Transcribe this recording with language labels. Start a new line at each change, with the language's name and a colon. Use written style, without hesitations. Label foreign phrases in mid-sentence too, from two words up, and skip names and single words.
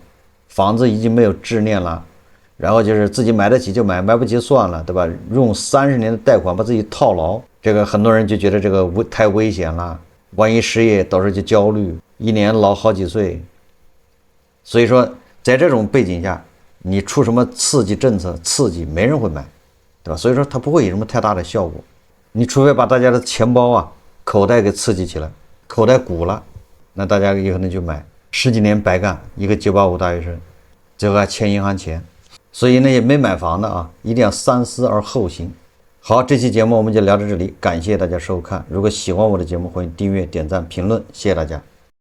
Chinese: 房子已經沒有執念了，然後就是自己買得起就買，買不起算了，对吧？用30年的貸款把自己套牢。這個很多人就覺得這個太危險了，萬一失業到時候就焦慮，一年老好幾歲。所以說在這種背景下，你出什麼刺激政策，刺激沒人會買，對吧？所以說它不会有什麼太大的效果，你除非把大家的錢包啊口袋給刺激起来，口袋鼓了，那大家有可能就買。10 幾年白幹，一個985大學生最後還欠銀行錢。所以那些沒買房的啊，一定要三思而後行。好，這期節目我們就聊到這裡，感謝大家收看。如果喜歡我的節目，歡迎訂閱、點讚、評論，謝謝大家。